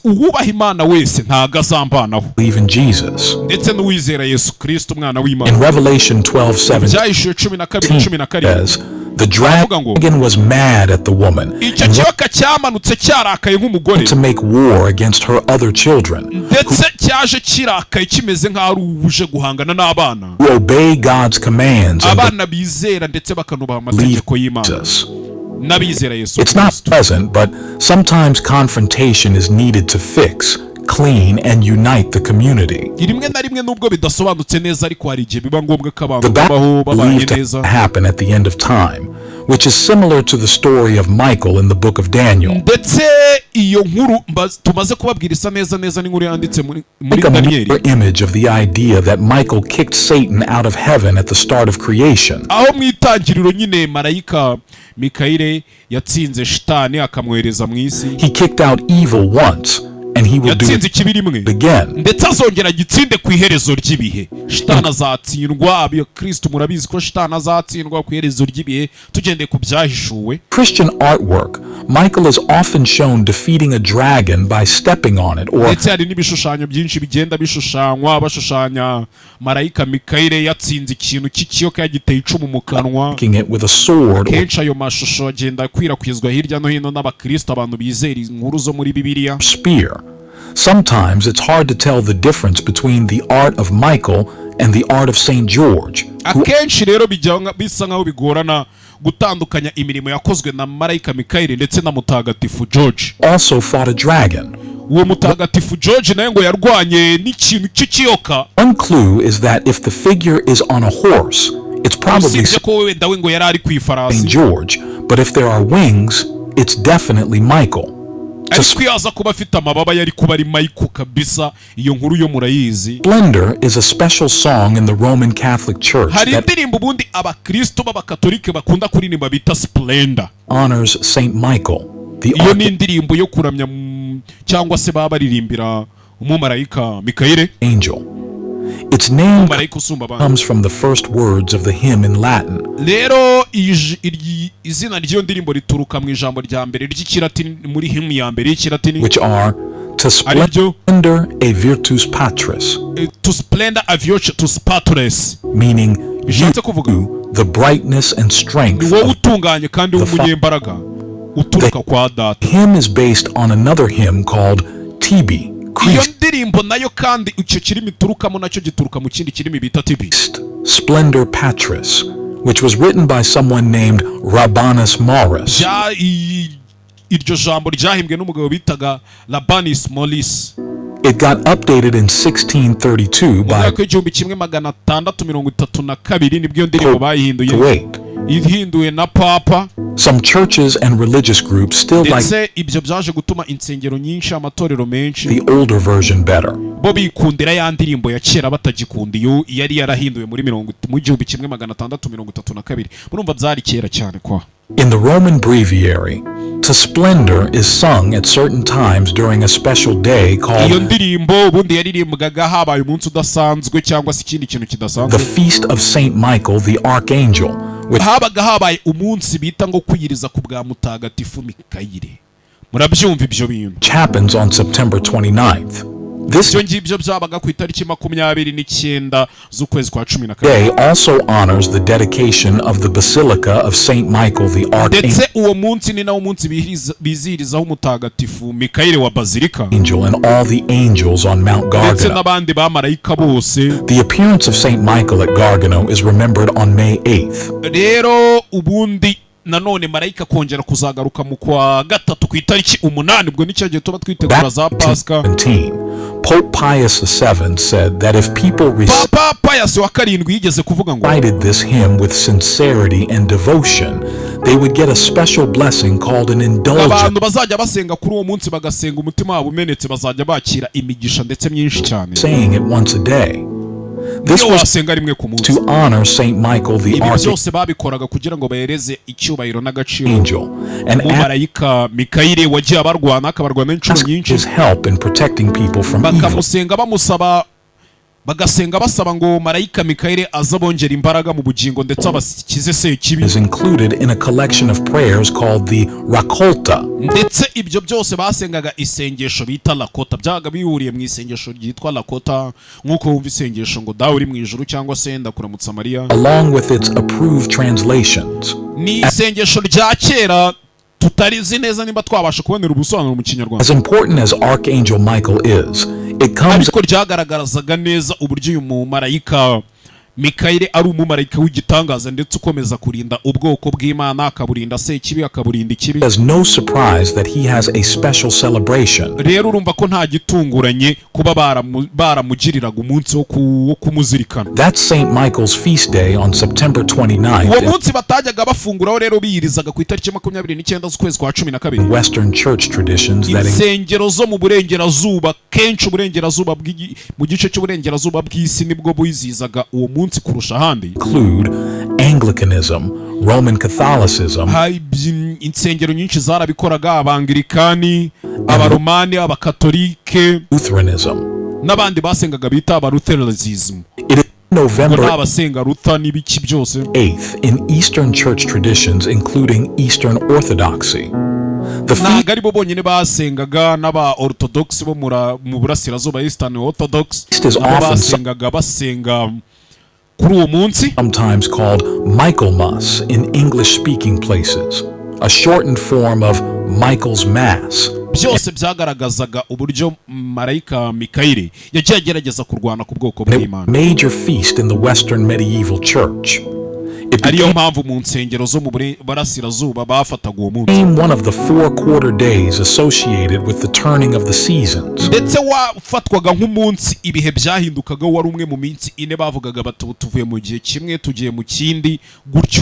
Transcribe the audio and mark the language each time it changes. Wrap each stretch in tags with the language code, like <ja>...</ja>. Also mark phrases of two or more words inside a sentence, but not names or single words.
<rw>Uwubaha Imana wese ntago azambanaho,</rw> <en>believe in Jesus.</en> <rw>ndetse n'uwizera Yesu Kristo umwana</rw> <en>In</en> <rw>w'Imana.</rw> <en>Revelation 12:17</en> <rw>Byahishuwe 12:17</rw> <en>says, the dragon was mad at the woman</en> <rw>icyo</rw> <en>and</en> <rw>kiyoka cyamanutse cyarakaye nk'umugore,</rw> <en>to make war against her other children</en> <rw>ndetse cyaje kirakaye kimeze nk'aho ari uje guhangana n'abana,</rw> <en>who obey God's commands and</en> <rw>abana bizera ndetse bakanubaha</rw> <en>believe</en> <rw>amategeko y'Imana</rw> <en>Jesus.</en> <rw>n'abizera Yesu</rw> <en>It's not</en> <rw>Kristo.</rw> <en>pleasant, but sometimes confrontation is needed to fix, clean, and unite the community.</en> <rw>rimwe na rimwe nubwo bidasobanutse neza, ariko hari igihe biba ngombwa ko abantu</rw> <en>The battle</en> <rw>babaho babanye</rw> <en>believed to</en> <rw>neza.</rw> <en>happen at the end of time, which is similar to the story of Michael in the book of Daniel.</en> <rw>ndetse iyo nkuru tumaze kubabwira isa neza neza n'inkuru yanditse muri</rw> <en>Think a</en> <rw>Daniyeli,</rw> <en>mirror image of the idea that Michael kicked Satan out of heaven at the start of creation.</en> <rw>aho mu itangiriro nyine marayika Mikayeli yatsinze shitani akamwohereza mu isi.</rw> <en>He kicked out evil once, and he will do</en> <rw>yatsinze</rw> <en>it</en> <rw>ikibi rimwe,</rw> <en>again.</en> <rw>ndetse azongera agitsinde ku iherezo ry'ibihe. Shitani azatsindwa, abakristo murabizi ko shitani azatsindwa ku iherezo ry'ibihe, tugendeye ku byahishuwe.</rw> <en>Christian artwork, Michael is often shown defeating a dragon by stepping on it or</en> <rw>ndetse hari n'ibishushanyo byinshi bigenda bishushanywa, bashushanya marayika Mikayeli yatsinze ikintu cy'ikiyoka yagiteye icumu mu kanwa.</rw> <en>kicking it with a sword or</en> <rw>Kenshi ayo mashusho agenda akwirakwizwa hirya no hino n'abakristo, abantu bizera inkuru zo muri Bibiliya.</rw> <en>spear. Sometimes it's hard to tell the difference between the art of Michael and the art of St. George, who</en> <rw>akenshi rero bisa nk'aho bigorana gutandukanya imirimo yakozwe na marayika Mikayeli ndetse na mutagatifu George.</rw> <en>also fought a dragon.</en> <rw>Uwo mutagatifu George nawe ngo yarwanye n'ikintu cy'ikiyoka.</rw> <en>One clue is that if the figure is on a horse, it's probably</en> <rw>usibye ko wewe dawe ngo yari ari ku</rw> <en>St.</en> <rw>ifarasi,</rw> <en>George, but if there are wings, it's definitely Michael.</en> <rw>ariko iyo aza kuba afite amababa yari kuba ari Michael kabisa. Iyo nkuru yo murayizi.</rw> <en>Splendor is a special song in the Roman Catholic Church</en> <rw>Hari</rw> <en>that</en> <rw>indirimbo ubundi abakristo b'abakatolike bakunda kuririmba bita Splendor.</rw> <en>honors St. Michael, the</en> <rw>Iyo ni</rw> <en>archangel</en> <rw>indirimbo yo kuramya cyangwa se baba baririmbira umumarayika Mikayeli,</rw> <en>Its name</en> <rw>umumarayika usumba abandi.</rw> <en>comes from the first words of the hymn in Latin,</en> <rw>Rero izina ry'iyo ndirimbo rituruka mu ijambo rya mbere ry'ikilatini muri hymn ya mbere y'ikilatini,</rw> <en>which are to</en> <rw>Aribyo.</rw> <la>splendor a virtus patris, to splendor of your to patris,</la> <en>meaning</en> <rw>bishatse kuvuga</rw> <en>you, the brightness and</en> <rw>ni</rw> <en>strength</en> <rw>wowe</rw> <en>of.</en> <rw>utunganye kandi w'umunyembaraga uturuka kwa data.</rw> <en>Hymn is based on another hymn called Tibi,</en> <rw>Iyo ndirimbo nayo kandi icyo kirimi iturukamo nacyo gituruka mu kindi kirimi bita Tibi,</rw> <en>Splendor Patris, which was written by someone named Rabanus Maurus.</en> <rw>iryo jambo ryahimbwe n'umugabo bitaga Rabanus Maurus</rw> <en>It got updated in 1632</en> <rw>mu</rw> <en>by</en> <rw>mwaka w'igihumbi kimwe magana atandatu mirongo itatu na kabiri. Nibwo iyo ndirimbo bayihinduye,</rw> <en>Kuwait.</en> <rw>ihinduwe na papa,</rw> <en>Some churches and religious groups still like</en> <rw>ndetse ibyo byaje gutuma insengero nyinshi, amatorero menshi</rw> <en>the older version better.</en> <rw>bo bikundira ya ndirimbo ya kera batagikunda iyo yari yarahinduwe mu gihumbi kimwe magana atandatu mirongo itatu na kabiri. Murumva byari kera cyane kwa.</rw> <en>In the Roman breviary, to splendor is sung at certain times during a special day</en> <rw>Iyo</rw> <en>called</en> <rw>ndirimbo ubundi yaririmbwaga habaye umunsi udasanzwe cyangwa se ikindi kintu</rw> <en>the</en> <rw>kidasanzwe.</rw> <en>Feast of Saint Michael the Archangel, which</en> <rw>Habaga habaye umunsi bita ngo kwiyiriza ku bwa mutagatifu Mikayeli. Murabyumva ibyo bintu.</rw> <en>happens on September 29th. This</en> <rw>ibyo ngibyo byabaga ku itariki 29 z'ukwezi kwa 12.</rw> <en>day also honors the dedication of the Basilica of Saint Michael the Archangel</en> <rw>ndetse uwo munsi ni nawo munsi bizihirizaho umutagatifu Mikayire wa Bazilika</rw> <en>and all the angels on Mount</en> <rw>ndetse</rw> <en>Gargano.</en> <rw>n'abandi bamarayika bose.</rw> <en>The appearance of Saint Michael at Gargano is remembered on May 8th.</en> <rw>Rero ubundi nanone marayika kongera kuzagaruka mu kwa gatatu ku itariki 8, ubwo nicyo gihe tuba twitegura za Pasika.</rw> <en>17. Pope Pius VII said that if people</en> <rw>Papa Pius wa karindwi yigeze kuvuga ngo</rw> <en>recited this hymn with sincerity and devotion, they would get a special blessing called an indulgence,</en> <rw>abantu bazajya basenga kuri uwo munsi bagasenga umutima wabo umenetse bazajya bakira imigisha ndetse myinshi cyane.</rw> <en>saying it once a day. This</en> <rw>Iyo</rw> <en>was</en> <rw>wasenga rimwe ku munsi.</rw> <en>to honor Saint Michael the</en> <rw>Ibi</rw> <en>Archangel</en> <rw>byose babikoraga kugira ngo bahereze icyubahiro n'agaciro</rw> <en>and</en> <rw>umumarayika Mikayire wagiye abarwana akabarwana inshuro</rw> <en>ask</en> <rw>nyinshi,</rw> <en>his help in protecting people from evil.</en> <rw>bakamusenga bamusaba, bagasenga basaba ngo marayika Mikayire azabongera imbaraga mu bugingo ndetse abakize sekibi.</rw> <en>Is included in a collection of prayers called the Rakolta.</en> <rw>Ndetse ibyo byose basengaga isengesho bita Lakota, byaga bihuriye mu isengesho ryitwa Lakota, nk'uko wumva isengesho ngo dawe uri mu ijuru cyangwa se ndakuramutsa Mariya.</rw> <en>Along with its approved translations.</en> <rw>Ni isengesho rya kera tutarizi neza nimba twabasha kubonera ubusobanuro mu Kinyarwanda.</rw> <en>As important as Archangel Michael is, it comes</en> <rw>ariko ryagaragarazaga neza uburyo uyu mumarayika Mikayire ari umumarayika w'igitangaza ndetse ukomeza kurinda ubwoko bw'Imana, akaburinda sekibi, akaburinda ikibi.</rw> <en>as no surprise that he has a special celebration.</en> <rw>Rero urumva ko nta gitunguranye kuba baramugiriraga umunsi wo kumuzirikana.</rw> <en>That's Saint Michael's feast day on September</en> <rw>Uwo</rw> <en>29th</en> <rw>munsi batajyaga bafunguraho rero biyirizaga ku itariki 29 z'ukwezi kwa 12.</rw> <en>in Western church traditions that</en> <rw>insengero zo mu burengerazuba, kenshi uburengerazuba mu gice cy'uburengerazuba bw'isi nibwo buyizizaga uwo munsi kurusha ahandi.</rw> <en>include Anglicanism, Roman Catholicism,</en> <rw>insengero nyinshi zarabikoraga, Abangilikani, Abaromani, Abakatolike</rw> <en>Lutheranism.</en> <rw>n'abandi basengaga bita Abalutheranism.</rw> <en>It is November</en> <rw>n'abasenga Luther n'ibiki byose.</rw> <en>8th in Eastern church traditions, including Eastern Orthodoxy. The feast</en> <rw>ntabwo ari bo bonyine basengaga, n'aba Orthodox bo mu burasirazuba,</rw> <en>Eastern Orthodox is often</en> <rw>basenga kuri uwo munsi,</rw> <en>sometimes called Michaelmas in English-speaking places, a shortened form of Michael's Mass.</en> <rw>byose byagaragazaga uburyo marayika Mikayire yagiye agerageza kurwana ku bwoko</rw> <en>A</en> <rw>bw'Imana.</rw> <en>major feast in the Western medieval church. It</en> <rw>ariyo</rw> <en>became</en> <rw>mpamvu mu nsengero zo mu burasirazuba bafataga uwo munsi,</rw> <en>one of the 4 quarter days associated with the turning of the seasons,</en> <rw>ndetse wafatwaga nk'umunsi ibihe byahindukaga, wari umwe mu minsi 4 bavugaga bati tuvuye mu gihe kimwe tugiye mu kindi gutyo,</rw>